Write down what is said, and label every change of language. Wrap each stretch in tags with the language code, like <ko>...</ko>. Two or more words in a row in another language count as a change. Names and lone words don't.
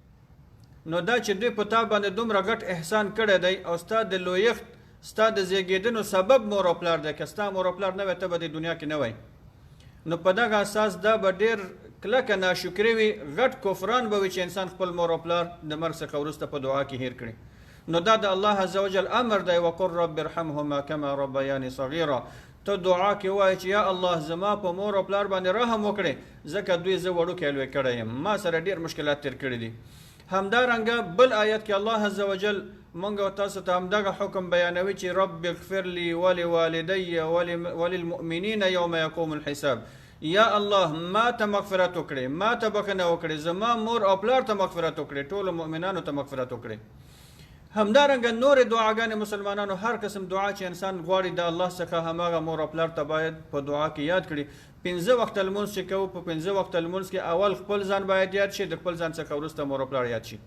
<ps>نو دا چې دوی په تا باندې دومره غټ احسان کړی دی او ستا د لویښت، ستا د زیږېدنو سبب مور او پلار دی. که ستا مور او پلار نه وی ته به د دنیا کې نه وی. نو په دغه اساس دا به ډېر کلکه ناشکري وي، غټ کفران به وي چې انسان خپل مور او پلار د مرګ څخه وروسته په دعا کې هیر کړي. نو دا د الله</ps> <ar>عز وجل</ar> <ps>امر دی</ps> <ar>وقل رب ارحمهما كما ربياني صغيرا.</ar> <ps>ته دعا کې وایي چې یا الله زما په مور او پلار باندې رحم وکړي، ځکه دوی زه وړوکی لوی کړی یم، ما سره ډېر مشکلات تیر کړي دي. همدارنګه بل آیت کې الله</ps> <ar>عز وجل</ar> <ps>مونږ او تاسو ته همدغه حکم بیانوي چې</ps> <ar>رب اغفر لي ولوالدي وللمؤمنین یوم یقوم الحساب.</ar> <ps>یا الله ما ته مغفرت وکړي، ما ته بخښنه وکړي، زما مور او پلار ته مغفرت وکړي، ټولو مؤمنانو ته مغفرت وکړي. همدارنګه نورې دعاګانې مسلمانانو، هر قسم دعا چې انسان غواړي د الله څخه هماغه مور او پلار ته باید په دعا کې یاد کړي. 5 وخت لمونځ چې کوو، په 5 وخت لمونځ کې اول خپل ځان باید یاد شي، د خپل ځان څخه وروسته مور او پلار یاد شي.</ps>